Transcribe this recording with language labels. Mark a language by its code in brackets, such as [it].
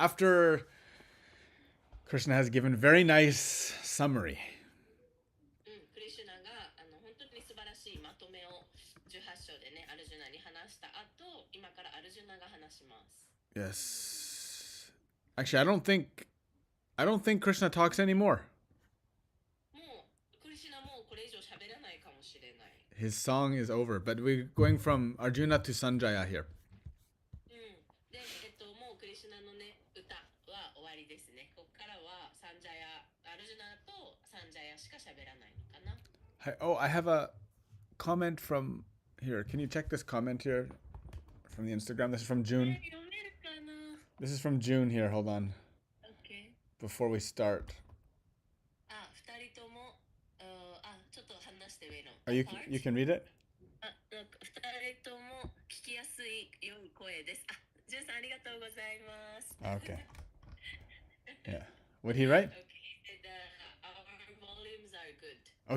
[en] After Krishna has given very nice summary. [ja] クリシュナが本当に素晴らしいまとめを18章でね、アルジュナに話した後、今からアルジュナが話します。 [en] Yes. Actually, I don't think Krishna talks anymore. [ja] もうクリシュナもこれ以上喋らないかもしれない。 [en] His song is over, but we're going from Arjuna to Sanjaya here. [ja] で、もうクリシュナのね、歌は終わりですね。ここからはサンジャヤ、アルジュナとサンジャヤしか喋らないのかな。 [en] Oh, I have a comment from here. Can you check this comment here from the Instagram? This is from June. [ja] 読めるかな？ [en] This is from June here. Hold on. OK。 Before we start. [ja] 二人とも、ちょっと話してウェイロン。 [en] Oh, you can read it? [ja] なんか二人とも聞きやすい良い声です。ジュンさんありがとうございます。 [en] Okay. Yeah. What did he write? Okay, he said our volumes are good.